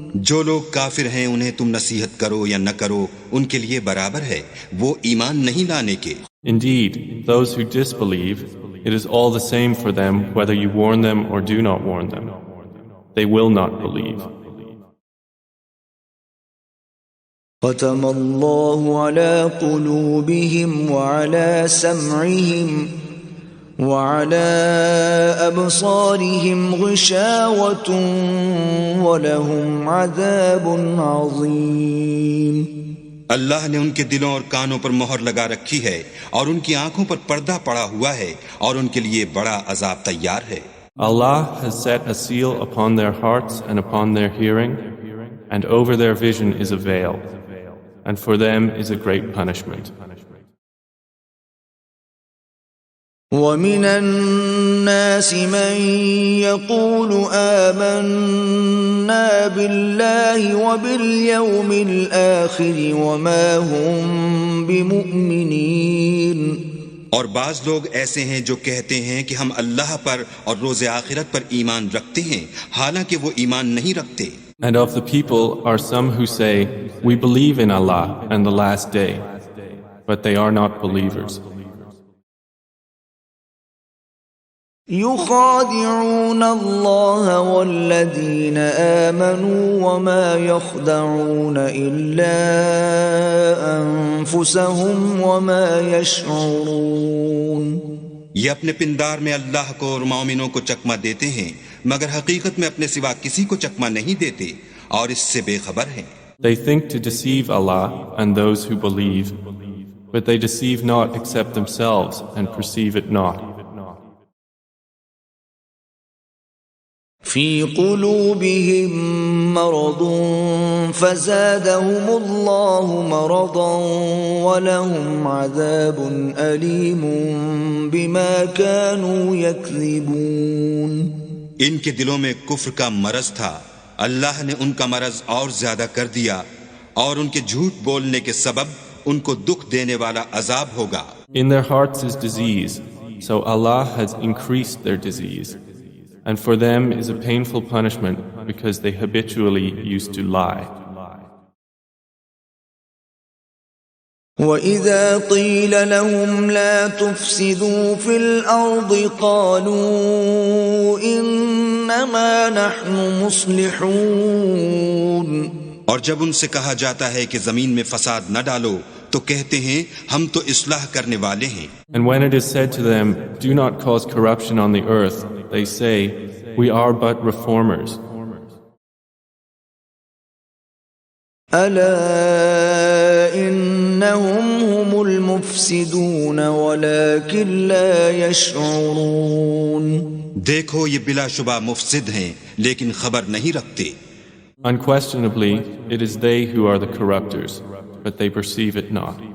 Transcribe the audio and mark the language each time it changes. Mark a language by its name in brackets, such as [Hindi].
[Urdu] جو لوگ کافر ہیں انہیں تم نصیحت کرو یا نہ کرو ان کے لیے برابر ہے، وہ ایمان نہیں لانے کے. [English] Indeed, those who disbelieve, it is all the same for them whether you warn them or do not warn them. They will not believe. [Arabic] ختم الله على قلوبهم وعلى سمعهم وعلى أبصارهم غشاوة ولهم عذاب عظيم. [Urdu] اللہ نے ان کے دلوں اور کانوں پر مہر لگا رکھی ہے اور ان کی آنکھوں پر پردہ پڑا ہوا ہے اور ان کے لیے بڑا عذاب تیار ہے. [English] Allah has set a seal upon their hearts and upon their hearing, and over their vision is a veil, and for them is a great punishment. [Arabic] وَمِنَ النَّاسِ مَن يَقُولُ آمَنَّا بِاللَّهِ وَبِالْيَوْمِ الْآخِرِ وَمَا هُمْ بِمُؤْمِنِينَ. [Urdu] اور بعض لوگ ایسے ہیں جو کہتے ہیں کہ ہم اللہ پر اور روز آخرت پر ایمان رکھتے ہیں حالانکہ وہ ایمان نہیں رکھتے. [English] And of the people are some who say, we believe in Allah and the last day, but they are not believers. [Arabic] يخادعون الله والذين آمنوا وما يخدعون إلا أنفسهم وما يشعرون. [Urdu] یہ اپنے پندار میں اللہ کو اور مومنوں کو چکمہ دیتے ہیں، مگر حقیقت میں اپنے سوا کسی کو چکمہ نہیں دیتے اور اس سے بے خبر ہیں۔ [English] They think to deceive Allah and those who believe, but they deceive not except themselves and perceive it not. [Arabic] في قلوبهم مرض فزادهم الله مرضا ولهم عذاب أليم بما كانوا يكذبون۔ [Urdu] ان کے دلوں میں کفر کا مرض تھا، اللہ نے ان کا مرض اور زیادہ کر دیا، اور ان کے جھوٹ بولنے کے سبب ان کو دکھ دینے والا عذاب ہوگا۔ [English] In their hearts is disease, so Allah has increased their disease. And for them is a painful punishment because they habitually used to lie. [Arabic] وَإِذَا قِيلَ لَهُمْ لَا تُفْسِدُوا فِي الْأَرْضِ قَالُوا إِنَّمَا نَحْنُ مُصْلِحُونَ۔ [Urdu] اور جب ان سے کہا جاتا ہے کہ زمین میں فساد نہ ڈالو تو کہتے ہیں ہم تو اصلاح کرنے والے ہیں۔ [English] And when it is said to them, do not cause corruption on the earth, they say, we are but reformers. [Arabic] أَلَا إِنَّهُمْ هُمُ الْمُفْسِدُونَ وَلَكِنْ لَا يَشْعُرُونَ۔ [Urdu] دیکھو یہ بلا شبہ مفسد ہیں لیکن خبر نہیں رکھتے۔ [English] Unquestionably, it is they who are the corruptors, but they perceive it not.